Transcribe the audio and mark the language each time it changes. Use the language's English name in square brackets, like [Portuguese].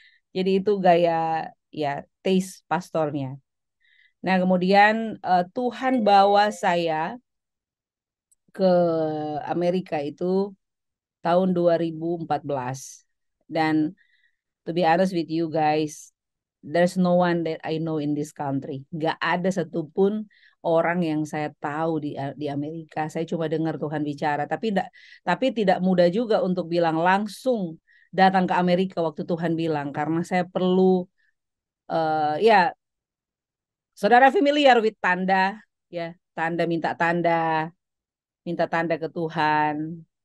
[Indonesian] Jadi itu gaya ya taste pastornya. Nah, kemudian Tuhan bawa saya ke Amerika itu tahun 2014. [English] Dan to be honest with you guys, there's no one that I know in this country. [Indonesian] Gak ada satupun orang yang saya tahu di Amerika. Saya cuma dengar Tuhan bicara, tapi tidak mudah juga untuk bilang langsung datang ke Amerika waktu Tuhan bilang karena saya perlu ya saudara [English] familiar with [Indonesian] tanda ya, minta tanda ke Tuhan.